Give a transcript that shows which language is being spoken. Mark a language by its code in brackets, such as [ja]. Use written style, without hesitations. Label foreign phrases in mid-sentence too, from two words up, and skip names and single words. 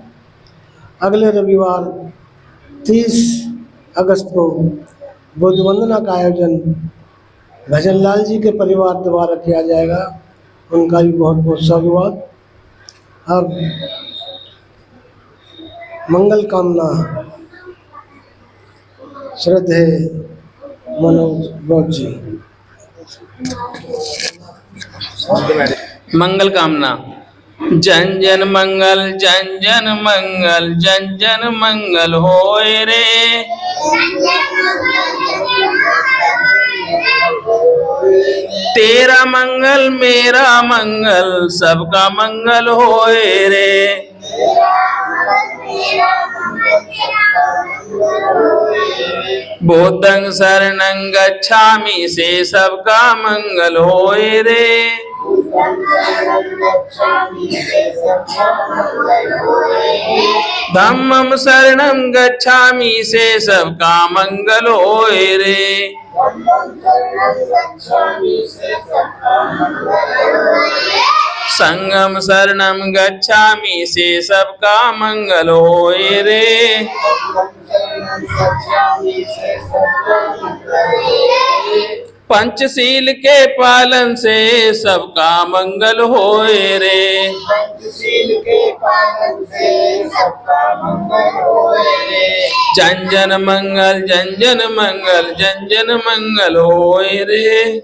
[hi] अगले रविवार 30 अगस्त को बुद्ध वंदना का आयोजन भजन लाल जी के परिवार द्वारा किया जाएगा। उनका भी बहुत बहुत साधुवाद। अब मंगल कामना श्रद्धे मनोज गौर जी। मंगल कामना। जन जन मंगल, जन जन मंगल, जन जन मंगल होए रे। तेरा मंगल मेरा मंगल, सबका मंगल होए रे। [pi] बुद्धं शरणं गच्छामि [hi] से सबका मंगल होए रे। [pi] धम्मं शरणं गच्छामि [hi] से सबका मंगल होए रे। [pi] संगम शरणं गच्छामि [hi] से सबका मंगल होए रे। पंचशील के पालन से सबका मंगल होए रे। जन जन मंगल, जन जन मंगल, जन जन मंगल होए रे।